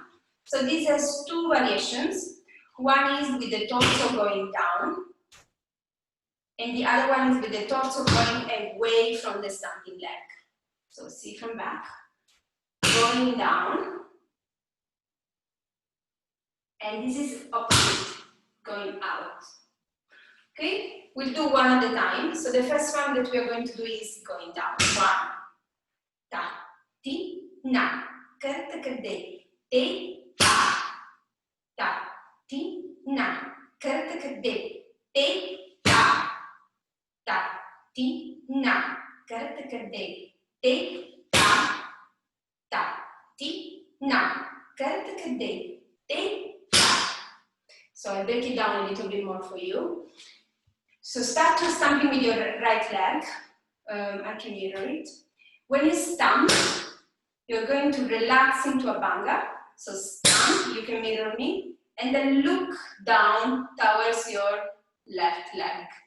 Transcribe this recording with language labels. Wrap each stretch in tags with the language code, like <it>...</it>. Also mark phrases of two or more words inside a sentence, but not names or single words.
<en>So this has two variations. One is with the torso going down, and the other one is with the torso going away from the standing leg. So see from back, going down, and this is opposite, going out. Okay, we'll do one at a time. So the first one that we are going to do is going down. 1, ta, ti, na, karataka te, ta, ti, na, karataka te, ta, ti, na, karataka te, ta, ti, na, karataka te, ta. So I'll break it down a little bit more for you. So start to stamping with your right leg. I can mirror it. When you stamp, you're going to relax into Abhanga. So stamp, you can mirror me, and then look down towards your left leg.</en>